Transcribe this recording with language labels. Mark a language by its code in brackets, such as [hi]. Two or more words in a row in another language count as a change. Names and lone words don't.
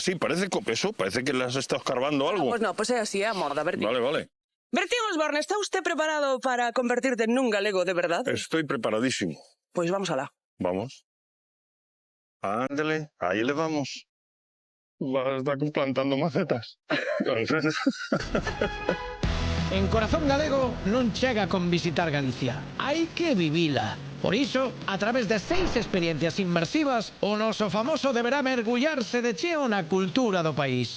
[es] Sí, parece eso, parece que le has estado escarbando algo. [gl] Pues no, pues é así, é a morda, Bertín. [es] Vale, vale. Bertín Osborne, ¿está usted preparado para convertirte en un galego de verdad? Estoy preparadísimo. Pues vamos alá. Vamos. Ándale, ahí le vamos. vas a estar plantando macetas. Entonces... [gl] En Corazón Galego non chega con visitar Galicia, hai que vivila. Por iso, a través de 6 experiencias inmersivas, o noso famoso deberá mergullarse de cheo na cultura do país.